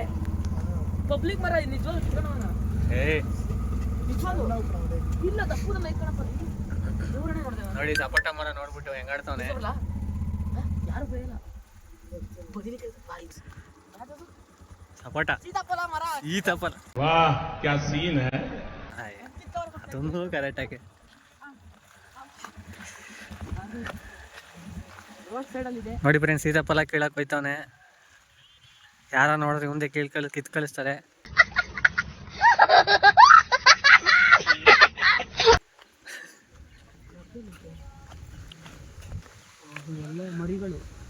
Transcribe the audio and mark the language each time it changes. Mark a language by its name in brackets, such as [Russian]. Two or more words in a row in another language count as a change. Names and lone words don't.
[Kannada] ಪಬ್ಲಿಕ್ ಮರ ನಿಜವಾಗ್ಲೂ ಕಿತ್ಕೊಂಡವನ. ನಿಜವಾಗ್ಲೂ ಇಲ್ಲ, ತಪ್ಪುದನ್ನ ಇಟ್ಕೊಳಪ್ಪ. ನೋಡಿ ಸಪೋಟ ಮರ ನೋಡ್ಬಿಟ್ಟು ಹೆಂಗಾಡ್ತಾವನೆ. ಯಾರು ಬೇಡ ಸಪೋಟ ಸೀತಾಫಲ ಮರ. ಈ ತಪ್ಪಲ [Hindi] वाह क्या सीन है. [Kannada] ಅದೊಂದು ಕರೆಕ್ಟ್ ಆಗಿ [English] road side [Kannada] ಅಲ್ಲಿ ಇದೆ ನೋಡಿ ಫ್ರೆಂಡ್ಸ್. ಸೀತಾಫಲ ಕೀಳಕ್ ಹೋಯ್ತಾವನೆ. ಯಾರ ನೋಡಿದ್ರೆ ಮುಂದೆ ಕಿತ್ ಕಳಿಸ್ತಾರೆ. ಎಲ್ಲ ಮರಿಗಳು